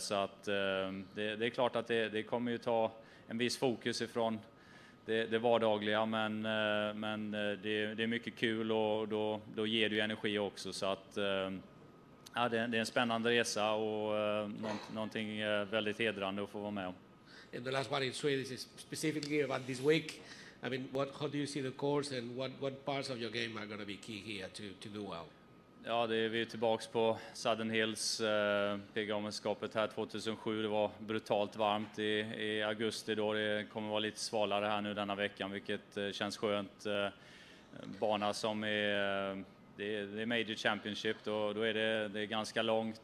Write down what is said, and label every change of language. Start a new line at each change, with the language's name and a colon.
Swedish: Så att det är klart att det kommer ju ta en viss fokus ifrån det vardagliga, men det är mycket kul, och då ger det ju energi också. Så att ja, det är en spännande resa och någonting väldigt hedrande att få vara med om.
English: And the last one in Swedish is specifically about this week. I mean, how do you see the course, and what parts of your game are going to be key here to do well?
Swedish: Ja, vi är tillbaks på Southern Hills, PGA-mästerskapet här 2007. Det var brutalt varmt i augusti då. Det kommer vara lite svalare här nu denna veckan, vilket känns skönt. Bana som det är Major Championship, då är det ganska långt.